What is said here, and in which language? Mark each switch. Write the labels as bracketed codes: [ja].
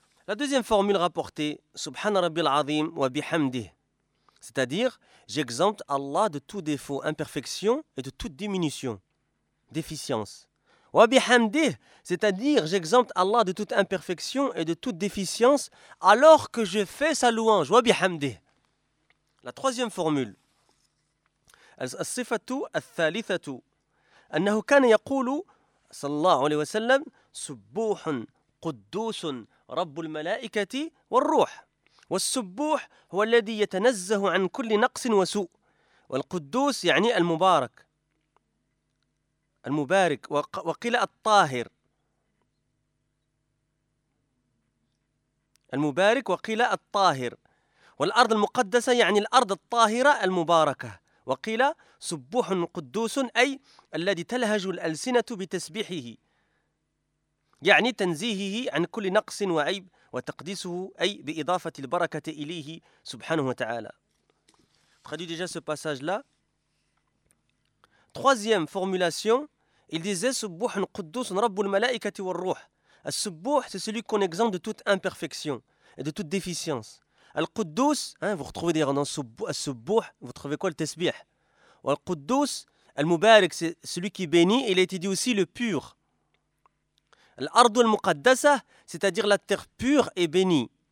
[fr] La deuxième formule rapportée, [ar] Subhan Rabbi al-Azim wa bihamdih, [fr] c'est-à-dire, j'exempte Allah de tout défaut, imperfection et de toute diminution, déficience. Wa bihamdih, c'est-à-dire, j'exempte Allah de toute imperfection et de toute déficience alors que je fais sa louange. Wa bihamdih. La troisième formule, [ar] As-sifatu al-thalithatu, annahu kana yaqulu, sallallahu alayhi wa sallam, subbuhun, quddusun, رب الملائكة والروح والسبوح هو الذي يتنزه عن كل نقص وسوء والقدوس يعني المبارك المبارك وقيل الطاهر المبارك وقيل الطاهر والأرض المقدسة يعني الأرض الطاهرة المباركة وقيل سبوح قدوس أي الذي تلهج الألسنة بتسبيحه يعني تنزيهه عن كل نقص وعيب وتقديسه أي بإضافة البركة إليه سبحانه وتعالى. [fr] Traduis déjà ce passage-là. Troisième formulation, il disait [ar] سبوح قدوس رب الملائكة والروح. [fr] السبوح, c'est celui qu'on exempte de toute imperfection et de toute déficience. القدوس, hein, vous retrouvez d'ailleurs dans السبوح, vous trouvez quoi le تسبيح. والقدوس, المبارك, c'est celui qui bénit, il a été dit aussi le pur. L'ard ou al-muqaddasa, c'est-à-dire la terre pure et bénie.